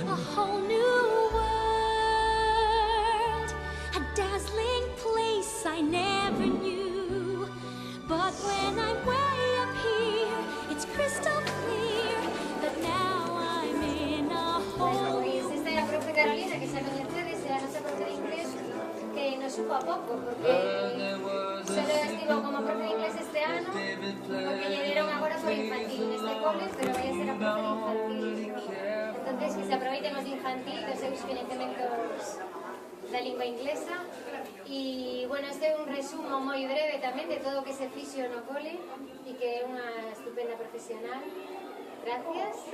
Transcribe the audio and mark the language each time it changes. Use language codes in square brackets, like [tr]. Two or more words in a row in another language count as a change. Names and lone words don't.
[en] A whole new world, a dazzling place I never knew. But when I'm way up here, it's crystal clear that now I'm in a whole new world. [es] Esta es la profe Carolina, que saben ustedes, era nuestra profe de inglés, que nos supo a poco, porque solo estuvo como profe de inglés este año, porque llegaron ahora por infantil en este cole, pero vaya a ser a profe de infantil. [gl] Entonces, que se aproveiten [es] los de infantil, [gl] dos seus conhecimentos da lingua inglesa. E, bueno, este é un resumo moi breve tamén de todo o que se fixo no cole e que é unha estupenda profesional. [es] Gracias.